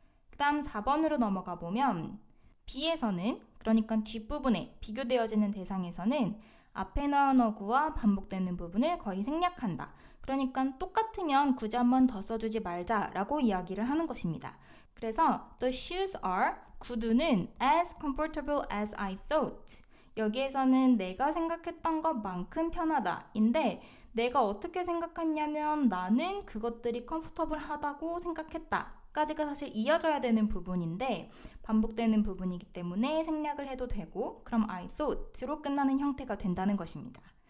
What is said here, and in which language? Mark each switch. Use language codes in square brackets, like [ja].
[ko] 그 다음 4번으로 넘어가 보면 B에서는 그러니까 뒷부분에 비교되어지는 대상에서는 앞에 나온 어구와 반복되는 부분을 거의 생략한다. 그러니까 똑같으면 굳이 한 번 더 써주지 말자라고 이야기를 하는 것입니다. [en] 그래서 the shoes are 구두는 as comfortable as I thought. [ko] 여기에서는 내가 생각했던 것만큼 편하다 인데 내가 어떻게 생각했냐면 나는 그것들이 comfortable하다고 생각했다 까지가 사실 이어져야 되는 부분인데 반복되는 부분이기 때문에 생략을 해도 되고 그럼 [en] I thought [ko] 로 끝나는 형태가 된다는 것입니다.